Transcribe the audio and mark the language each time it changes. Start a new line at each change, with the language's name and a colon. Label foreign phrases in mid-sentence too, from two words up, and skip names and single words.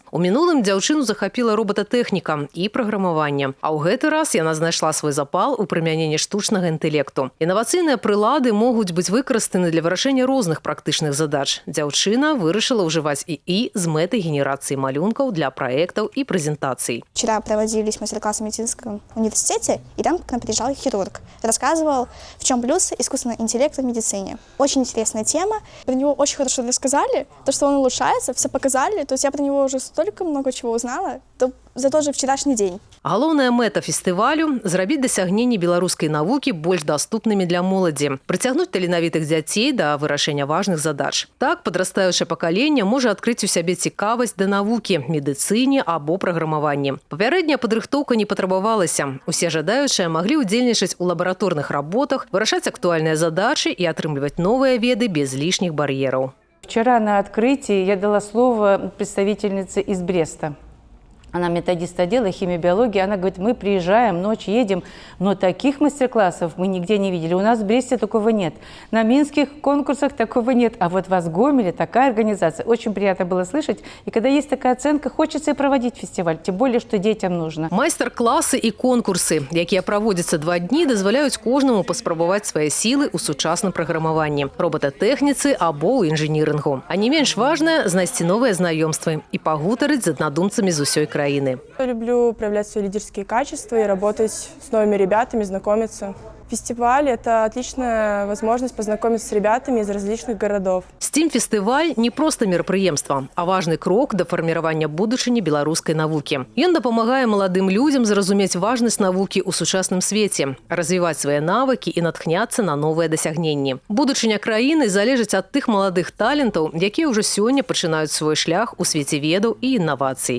Belarusian: У мінулым дзяўчыну захапіла робататэхніка і праграмаванне. А ў гэты раз яна знайшла свой запал у прымяненні штучнага інтэлекту. Інавацыйныя прылады могуць быць выкарыстаны для вырашэння розных практычных задач. Дзяўчына вырашыла ўжываць ІІ з мэтай генерацыі малюнкаў для праектаў і прэзентацый.
Russian: Вчера проводились мастер-классы в медицинском университете, и там к нам приезжал хирург. Рассказывал, в чем плюс искусственного интеллекта в медицине. Очень интересная тема. Про него очень хорошо рассказали, то, что он улучшается, все показали. То есть я про него уже столько много чего узнала за тот же вчерашний день.
Belarusian: Галоўная мэта фестывалю – зрабіць дасягненні беларускай навукі больш даступнымі для моладзі, прыцягнуць таленавітых дзяцей да вырашэння важных задач. Так, падрастаючае пакаленне можа адкрыць у сябе цікавасць да навукі, медыцыне або праграмаванні. Папярэдняя падрыхтоўка не патрабавалася. Усе жадаючыя маглі ўдзельнічаць у лабараторных работах, вырашаць актуальныя задачы і атрымліваць новыя веды без лішніх бар'ераў.
Russian: Вчера на открытии я дала слово представительнице из Бреста. Она методист отдела химии и биологии. Она говорит, мы приезжаем, ночь едем, но таких мастер-классов мы нигде не видели. У нас в Бресте такого нет. На минских конкурсах такого нет. А вот у вас в Гомеле такая организация. Очень приятно было слышать. И когда есть такая оценка, хочется и проводить фестиваль. Тем более, что детям нужно.
Belarusian: Майстар-классы и конкурсы, якія праводзяцца 2 дні, дазваляюць кожнаму паспрабаваць свае сілы ў сучасным праграмаванні, робататэхніцы або ў інжынірынгу. А не менш важнае – знайсці новыя знаёмствы і пагутарыць з аднадумцамі з усёй краіны.
Russian: Я люблю проявлять свои лидерские качества и работать с новыми ребятами, знакомиться. Фестиваль – это отличная возможность познакомиться с ребятами из различных городов.
Belarusian: STEM-фестываль не просто мерапрыемства, а важный крок да фарміравання будучыні беларускай навукі. Ён дапамагае маладым людзям зразумець важнасць навукі ў сучасным свеце, развіваць свае навыкі і натхняцца на новыя дасягненні. Будучыня краіны залежыць ад тых маладых талентаў, якія ўжо сёння пачынаюць свой шлях у свеце ведаў і інавацый.